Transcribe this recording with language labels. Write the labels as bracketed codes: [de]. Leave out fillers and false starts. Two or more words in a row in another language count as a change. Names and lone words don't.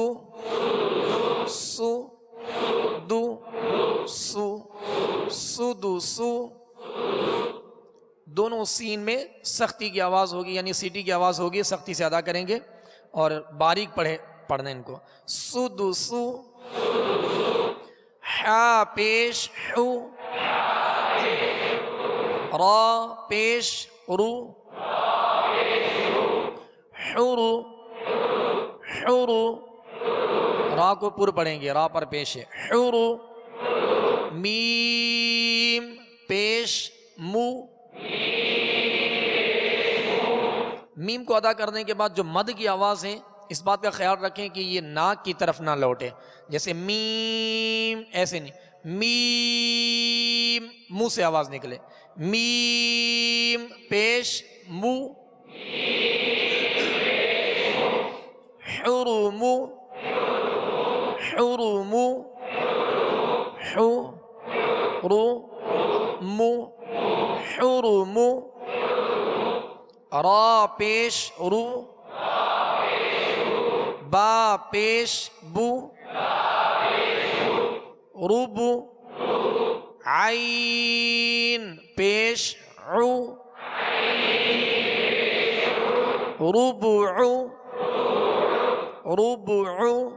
[ur] سو دو سو، سدوسو. دونوں سین میں سختی کی آواز ہوگی، یعنی سیٹی کی آواز ہوگی، سختی سے ادا کریں گے اور باریک پڑھنا ان کو. سدوسو. حا پیش حو، را پیش رو، حرو، حرو. را کو پر پڑھیں گے، را پر پیش ہے. حرو. میم پیش مو. میم کو ادا کرنے کے بعد جو مد کی آواز ہے اس بات کا خیال رکھیں کہ یہ ناک کی طرف نہ لوٹے، جیسے میم ایسے نہیں، میم منہ سے آواز نکلے. میم پیش مو، حرم، حرم، حرم، حرم. را پیش رو، با پیش بو ربو عین پیش عو ربع ربع.